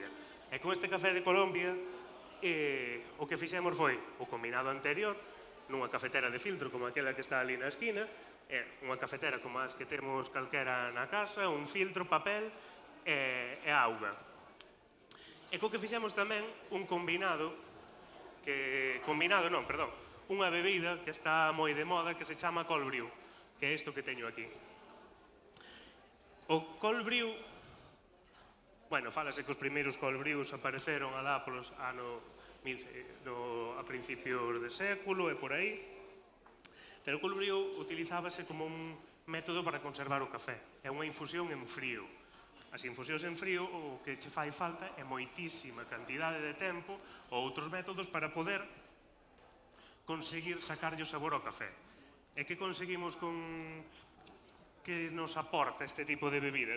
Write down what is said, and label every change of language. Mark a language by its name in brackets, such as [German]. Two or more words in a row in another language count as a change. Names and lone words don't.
[Galician] E con este café de Colombia, o que fixemos foi o combinado anterior, nunha cafetera de filtro como aquela que está ali na esquina, unha cafetera como as que temos calquera na casa, un filtro, papel e auga. E co que fixemos tamén un combinado, unha bebida que está moi de moda que se chama [English] cold brew, [Galician] que é isto que teño aquí. [English] O cold brew, [Galician] bueno, fálase que os primeiros [English] cold brews [Galician] apareceron alá polos anos a principios de século e por aí, pero o [English] cold brew [Galician] utilizábase como un método para conservar o café. É unha infusión en frío. As infusións en frío o que che fai falta é moitísima cantidade de tempo ou outros métodos para poder conseguir sacarlle o sabor ao café. E que conseguimos que nos aporta este tipo de bebidas?